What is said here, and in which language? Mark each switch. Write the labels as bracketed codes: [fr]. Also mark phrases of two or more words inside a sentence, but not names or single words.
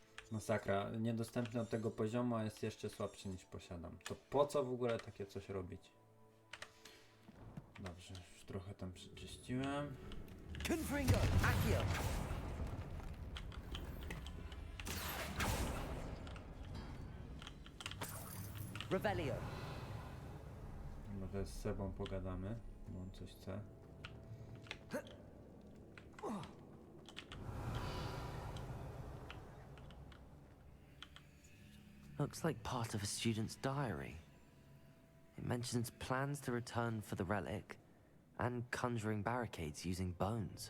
[pl] Masakra. Niedostępny od tego poziomu, a jest jeszcze słabszy niż posiadam. To po co w ogóle takie coś robić? Dobrze, już trochę tam przeczyściłem. Confringo, Accio. Revelio. Może z Sebą pogadamy, bo on coś chce. [en] Looks like part of a student's diary. It mentions plans to return for the relic and conjuring barricades using bones.